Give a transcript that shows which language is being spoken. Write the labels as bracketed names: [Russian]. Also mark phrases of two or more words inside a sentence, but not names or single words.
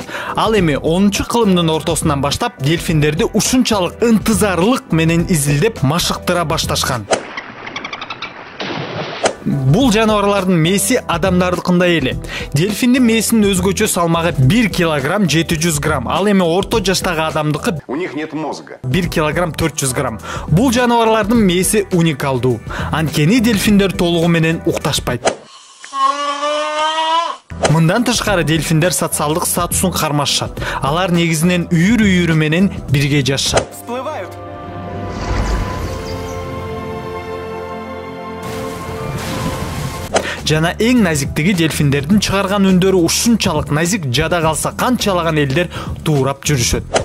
[Kyrgyz] Ал эми 10-кылымдын ортосунан баштап дельфиндерди ушунчалык ынтызарлык менен изилдеп машыктыра башташкан. Бул жаныбарлардын мээси адамдардыкындай эле. Дельфиндин мээсинин өзгөчө салмагы 1 килограмм 700 грамм. Ал эми орто жаштагы адамдыкы [Russian] у них нет мозга. [Kyrgyz] 1 килограмм 400 грамм. Бул жаныбарлардын мээси уникалдуу. Анткени дельфиндер толугу менен укташпайт. Мындан тышкары дельфиндер социалдык статусун кармашышат. Алар негизинен үйүр менен бирге жашашат. Жана эң назиктиги дельфиндердин чыгарган үндөрү ушунчалык назик жада калса канчалаган элдер туурап жүрүшөт.